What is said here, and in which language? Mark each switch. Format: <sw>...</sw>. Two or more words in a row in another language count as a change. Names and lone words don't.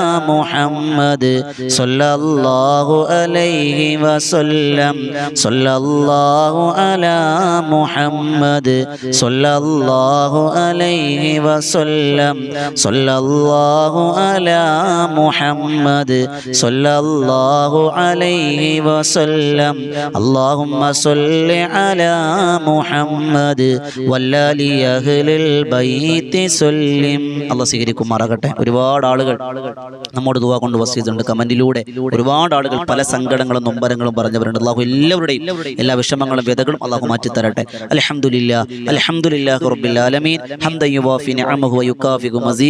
<ar>محمد صلى الله عليه وسلم صلى الله على محمد صلى الله عليه وسلم صلى الله على محمد صلى الله عليه وسلم اللهم صل على محمد وآل أهل البيت سلم.</ar> <ml>അല്ലാഹു സ്വീകരിക്കുമാറാകട്ടെ. ഒരുപാട് ആളുകൾ നമ്മോട് ദുആ കൊണ്ട് വസിയത്തുണ്ട്. കമന്റിലൂടെ ഒരുപാട് ആളുകൾ പല സങ്കടങ്ങളും നൊമ്പരങ്ങളും പറഞ്ഞവരുണ്ട്. അല്ലാഹു എല്ലാവരുടെയും എല്ലാ വിഷമങ്ങളും വ്യതകളും അല്ലാഹു മാറ്റി തരട്ടെ.</ml> <ar>الحمد لله الحمد لله رب العالمين حمدا يوافي نعمه ويكافئ مزيده.</ar>